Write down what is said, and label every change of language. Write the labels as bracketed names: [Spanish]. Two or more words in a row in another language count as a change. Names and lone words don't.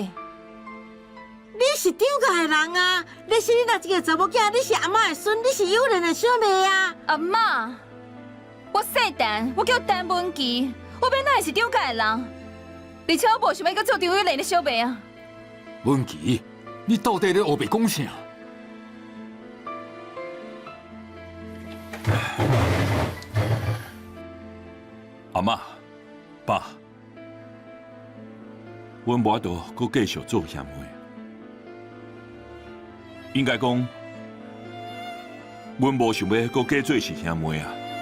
[Min Nan Chinese] 你是长家的人啊！你是你那一个查某囝，你是阿嬷的孙，你是幼人的小妹啊！阿妈，我姓陈，我叫陈文琪，我本来会是长家的人，而且我无想要搁做张幼玲的小妹啊。文琪，你到底咧黑白讲啥？阿嬷、爸，阮无法度搁继续做兄妹。应该讲，阮无想要搁加做是兄妹啊。